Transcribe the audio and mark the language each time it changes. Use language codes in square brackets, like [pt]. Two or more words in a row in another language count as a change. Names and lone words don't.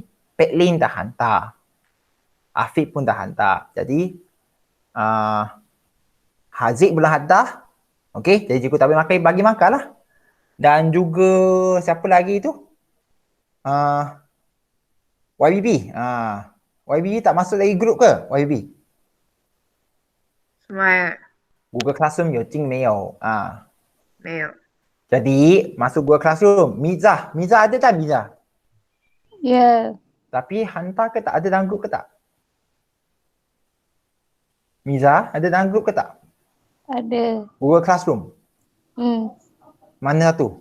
[ms] Petlin dah hantar. Afiq pun dah hantar. Jadi, Haziq belum hantar. Okey, jadi cikgu tak boleh bagi markah lah. Dan juga siapa lagi tu? YBB. YBB tak masuk lagi grup ke? YBB. [zh] 什么 Google Classroom 有进没有？没有 [ms] Jadi masuk Google Classroom. Miza ada tak Miza? Ya. Tapi hantar ke tak? Ada dalam grup ke tak? Miza ada dalam grup ke tak? Ada. Google Classroom. Mana tu?